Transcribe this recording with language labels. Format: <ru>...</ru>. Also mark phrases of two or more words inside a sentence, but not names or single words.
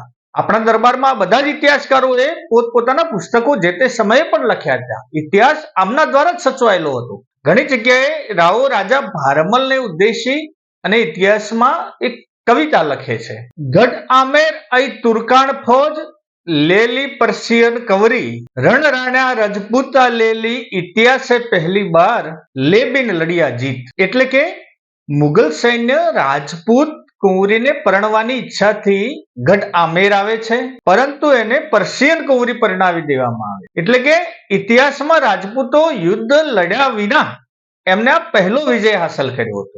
<gu>આપણા દરબારમાં આ બધા જ ઇતિહાસકારોએ પોતપોતાના પુસ્તકો જે તે સમયે પણ લખ્યા હતા. ઇતિહાસ આમના દ્વારા જ સચવાયેલો હતો. ઘણી જગ્યાએ રાવો રાજા ભારમલને ઉદ્દેશી અને ઇતિહાસમાં એક કવિતા લખે છે.</gu> <raj>गढ आमेर अई तुर्काण फोज लेली पर्शियन कवरी रण राणा रजपूता लेली इतिहासे पहली बार ले बिन लड़िया जीत.</raj> <gu>એટલે કે મુગલ સૈન્ય રાજપૂત કુંવરીને પરણવાની ઈચ્છાથી ગઢ આમેર આવે છે, પરંતુ એને પર્શિયન કુંવરી પરણાવી દેવામાં આવે. એટલે કે ઇતિહાસમાં રાજપૂતો યુદ્ધ લડ્યા વિના એમને આ પહેલો વિજય હાંસલ કર્યો હતો.</gu>